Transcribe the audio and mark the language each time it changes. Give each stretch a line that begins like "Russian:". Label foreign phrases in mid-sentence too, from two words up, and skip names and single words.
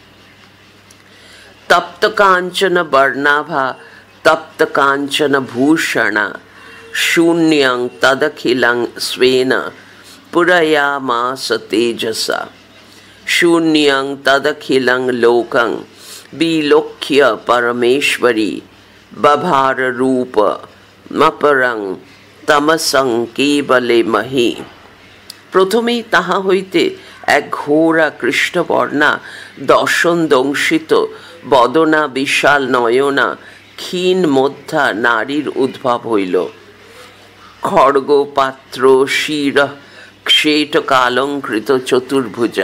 Sanskrit: तप्त कांचन वर्णाभा तप्त कांचन भूषणा शून्यं तदखिलं स्वेन पुरयामास तेजसा। शून्यं तदखिलं लोकं विलोक्य परमेश्वरी बभार रूप मपरं तमसं केवले मही।
Bangla: प्रथमेই তাহা হইতে এক ঘোরা কৃষ্ণবর্ণা দর্শন দংশিত বদনা বিশাল নয়না ক্ষীণ মধ্যা নারীর উদ্ভব হইল।
Sanskrit: खड्ग पात्र शिर खेट कालङ्कृत चतुर्भुजा।